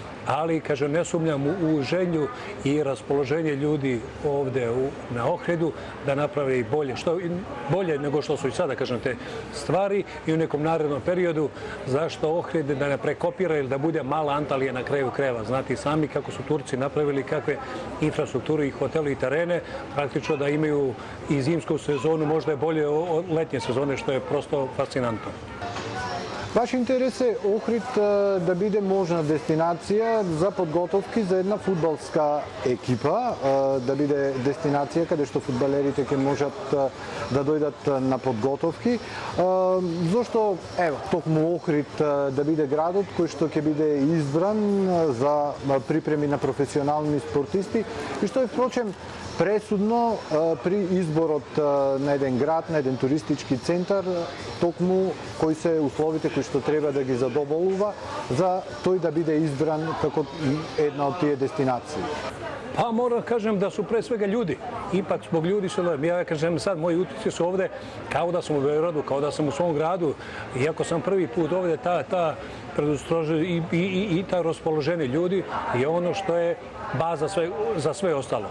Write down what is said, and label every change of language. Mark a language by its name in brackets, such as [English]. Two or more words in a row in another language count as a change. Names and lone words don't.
[Serbian] ali, kažem, ne sumnjam u želju i raspoloženje ljudi ovde na Ohridu da naprave i bolje nego što su i sada, kažem, te stvari i u nekom narednom periodu. Zašto Ohrid da ne prekopira ili da bude mala Antalija na kraju krajeva? Znate i sami kako su Turci napravili, kakve infrastrukturi i hoteli i terene, praktično da imaju i zimsku sezonu, možda je bolje od letnje sezone, što je prosto fascinantno. [Macedonian] Ваш интерес е Охрид да биде можна дестинација за подготовки за една фудбалска екипа, да биде дестинација каде што фудбалерите ќе можат да дојдат на подготовки. Зошто, ево, токму Охрид да биде градот кој што ќе биде избран за припреми на професионални спортисти и што е, впрочем, пресудно при изборот на еден град, на еден туристички центар, токму кои се условите кои што треба да ги задоволува за тој да биде избран како една од тие дестинации. [Serbian] Pa moram kažem da su pre svega ljudi. Ipak zbog ljudi su, ja kažem sad, moji utisci su ovde kao da sam u Beogradu, kao da sam u svom gradu. Iako sam prvi put ovde, ta predostrožje i ta raspoloženje ljudi je ono što je baza za sve ostalo.